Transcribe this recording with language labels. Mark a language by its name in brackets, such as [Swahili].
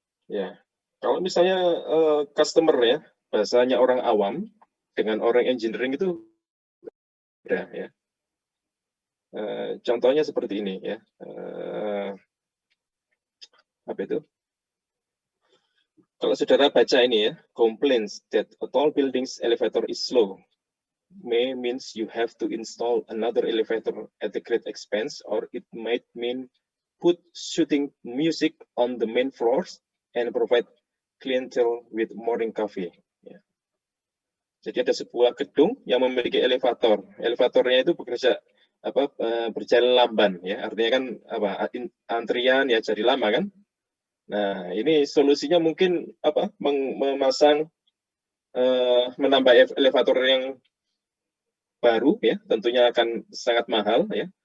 [Indonesian] Ya, kalau misalnya customer ya, bahasanya orang awam dengan orang engineering itu beda ya. Contohnya seperti ini ya. Apa itu? Kalau saudara baca ini ya, [English] complaints that a tall building's elevator is slow may means you have to install another elevator at a great expense, or it might mean put shooting music on the main floors and provide clientele with morning coffee. [Indonesian] Ya. Jadi ada sebuah gedung yang memiliki elevator. Elevatornya itu bekerja berjalan lamban ya. Artinya kan antrian ya jadi lama kan. Nah, ini solusinya mungkin memasang menambah elevator yang baru ya, tentunya akan sangat mahal ya.